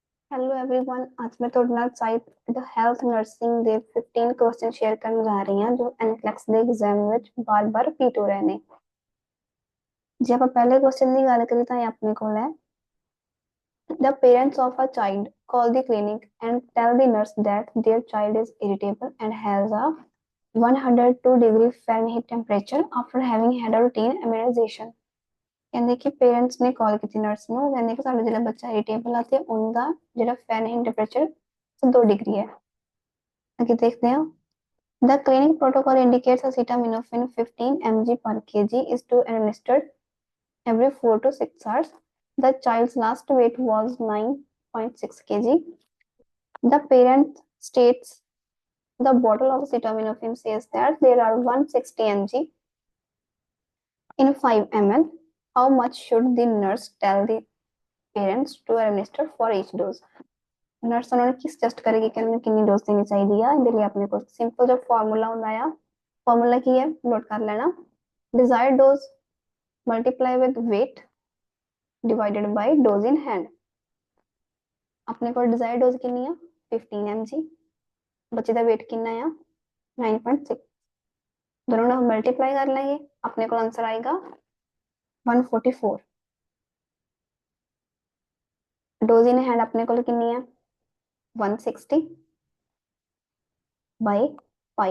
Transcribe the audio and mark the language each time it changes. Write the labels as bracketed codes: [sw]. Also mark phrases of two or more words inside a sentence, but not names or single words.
[en] Hello everyone, [hi] आज मैं [pa] ਤੁਹਾਡੇ ਨਾਲ [en] site the health nursing [pa] ਦੇ 15 [en] question share [pa] ਕਰਨ ਜਾ ਰਹੀ ਹਾਂ ਜੋ ਐਨਕਲੈਕਸ ਦੇ ਐਗਜ਼ਾਮ ਵਿੱਚ ਬਾਰ-ਬਾਰ ਰਿਪੀਟ ਹੋ ਰਹੇ ਨੇ। [en] ਜੇ ਆਪਾਂ ਪਹਿਲੇ ਕੁਐਸਚਨ ਦੀ ਗੱਲ ਕਰੀਏ ਤਾਂ ਇਹ ਆਪਣੇ ਕੋਲ ਹੈ the parents of a child call the clinic and tell the nurse that their child is irritable and has a 102 degree Fahrenheit temperature after having had a routine immunization। [pa] ਕਹਿੰਦੇ ਕਿ ਪੇਰੈਂਟਸ ਨੇ ਕਾਲ ਕੀਤੀ ਨਰਸ ਨੂੰ, ਕਹਿੰਦੇ ਕਿ ਸਾਡਾ ਜਿਹੜਾ ਬੱਚਾ ਇਰੀਟੇਬਲ ਆ ਤੇ ਉਹਦਾ ਜਿਹੜਾ [en] Fahrenheit temperature [pa] 2 ਡਿਗਰੀ ਹੈ। ਅੱਗੇ ਦੇਖਦੇ ਹਾਂ [en] the clinic protocol indicates acetaminophen 15 mg per kg is to administered every 4 to 6 hours. The child's last weight was 9.6 kg. The parent states the bottle of acetaminophen says that there are 160 mg in 5 ml. How much should the nurse tell the parents to administer for each dose? [pa] ਨਰਸ ਉਹਨਾਂ ਨੂੰ ਕੀ ਸਜੈਸਟ ਕਰੇਗੀ ਕਿ ਉਹਨਾਂ ਨੂੰ ਕਿੰਨੀ ਡੋਜ਼ ਦੇਣੀ ਚਾਹੀਦੀ ਆ। ਇਹਦੇ ਲਈ ਆਪਣੇ ਕੋਲ ਸਿੰਪਲ ਜਿਹਾ ਫਾਰਮੂਲਾ ਹੁੰਦਾ ਆ। ਫਾਰਮੂਲਾ ਕੀ ਹੈ, ਨੋਟ ਕਰ ਲੈਣਾ। [en] desired dose multiply with weight divided by dose in hand। [pa] ਆਪਣੇ ਕੋਲ [en] desired dose [pa] ਕਿੰਨੀ ਆ 15 mg, ਬੱਚੇ ਦਾ weight ਕਿੰਨਾ ਆ 9.6। दोनों ਨੂੰ ਮਲਟੀਪਲਾਈ ਕਰ ਲਾਂਗੇ, ਆਪਣੇ ਕੋਲ ਆਨਸਰ ਆਏਗਾ 144। [en] dose in hand [pa] ਆਪਣੇ ਕੋਲ ਕਿੰਨੀ ਆ 160 ਬਾਈ 5।